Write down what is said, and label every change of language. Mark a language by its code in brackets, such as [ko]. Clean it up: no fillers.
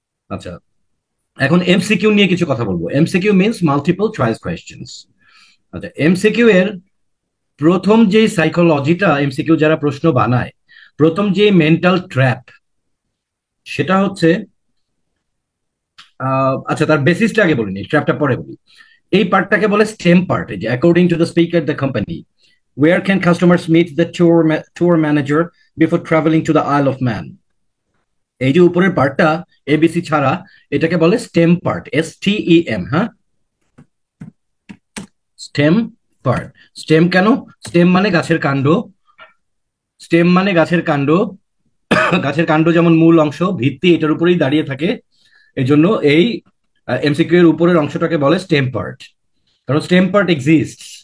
[bn] আচ্ছা, এখন এমসিকিউ নিয়ে কিছু কথা বলবো। MCQ means multiple choice questions. আচ্ছা, এমসিকিউ এর প্রথম যে সাইকোলজিটা, এমসিকিউ যারা প্রশ্ন বানায়, প্রথম যে মেন্টাল ট্র্যাপ, সেটা হচ্ছে আচ্ছা, তার বেসিসটা আগে বলিনি, ট্র্যাপটা পরে বলি। এই পার্টটাকে বলে স্টেম পার্ট, যে [en] According to the speaker the company, where can customers meet the tour manager before traveling to the Isle of Man? [bn] এই যে উপরের পার্টটা, এবিসি ছাড়া, এটাকে বলে স্টেম পার্ট, STEM। হ্যাঁ, স্টেম পার্ট। স্টেম কেন? স্টেম মানে গাছের কাণ্ড। স্টেম মানে গাছের কাণ্ড। গাছের কাণ্ড যেমন মূল অংশ, ভিত্তি এটার উপরেই দাঁড়িয়ে থাকে। এই জন্য এই এমসিকিউ এর উপরের অংশটাকে বলে স্টেম পার্ট, কারণ স্টেম পার্ট এক্সিস্ট।